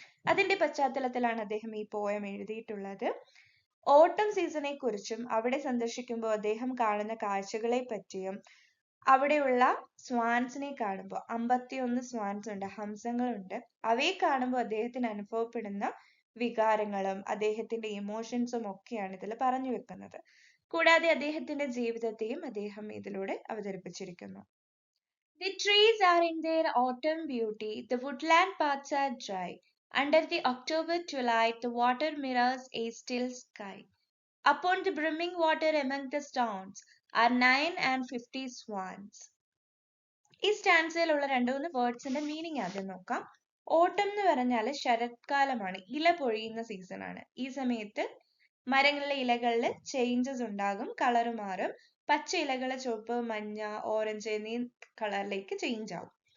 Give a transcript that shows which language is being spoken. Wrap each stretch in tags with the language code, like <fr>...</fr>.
<ml>അതിന്റെ പശ്ചാത്തലത്തിലാണ് അദ്ദേഹം ഈ പോയം എഴുതിയിട്ടുള്ളത്. ഓട്ടം സീസണെ കുറിച്ചും അവിടെ സന്ദർശിക്കുമ്പോൾ അദ്ദേഹം കാണുന്ന കാഴ്ചകളെ പറ്റിയും അവിടെയുള്ള സ്വാൻസിനെ കാണുമ്പോൾ 51 സ്വാൻസ് ഉണ്ട്, ഹംസങ്ങളുണ്ട്. അവയെ കാണുമ്പോൾ അദ്ദേഹത്തിന് അനുഭവപ്പെടുന്ന വികാരങ്ങളും അദ്ദേഹത്തിന്റെ ഇമോഷൻസും ഒക്കെയാണ് ഇതിൽ പറഞ്ഞു വെക്കുന്നത്. കൂടാതെ അദ്ദേഹത്തിന്റെ ജീവിതത്തെയും അദ്ദേഹം ഇതിലൂടെ അവതരിപ്പിച്ചിരിക്കുന്നു.</ml> <en>The trees are in their autumn beauty, the woodland paths are dry. Under the October twilight, the water mirrors a still sky. Upon the brimming water among the stones are 950 swans.</en> <ml>ഈ സ്റ്റാൻസയിലുള്ള 2-3 വേർഡ്സിന്റെ meaning ആദ്യം നോക്കാം. ഓട്ടം എന്ന് പറഞ്ഞാൽ ശരത്കാലമാണ്, ഇല പൊഴിയുന്ന season ആണ്. ഈ സമയത്ത് മരങ്ങളിലെ ഇലകളിൽ ചേഞ്ചസ് ഉണ്ടാകും, കളർ മാറും. പച്ച ഇലകൾ ചുവപ്പ്, മഞ്ഞ, ഓറഞ്ച് എന്നീ കളറിലേക്ക് ചേഞ്ച് ആവും.</ml>